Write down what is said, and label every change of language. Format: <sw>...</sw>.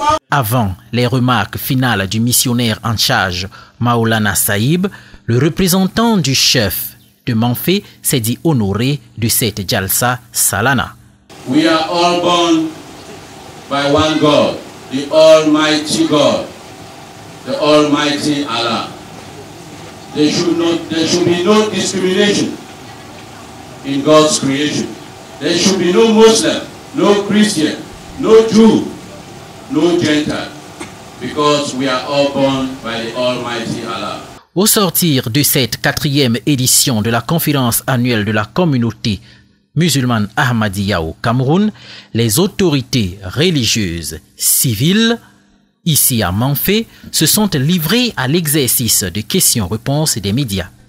<fr>Avant les remarques finales du missionnaire en charge, Maulana Saïb, le représentant du chef de Manfé s'est dit honoré de cette Jalsa Salana.</fr> <en>We are all born by one God, the Almighty God, the Almighty Allah. There should be no discrimination in God's creation. There should be no Muslim, no Christian, no Jew, no Gentile, because we are all born by the Almighty Allah.</en> <fr>Au sortir de cette 4e édition de la conférence annuelle de la communauté musulmane Ahmadiyya au Cameroun, les autorités religieuses civiles ici à Manfé se sont livrées à l'exercice de questions-réponses des médias.</fr>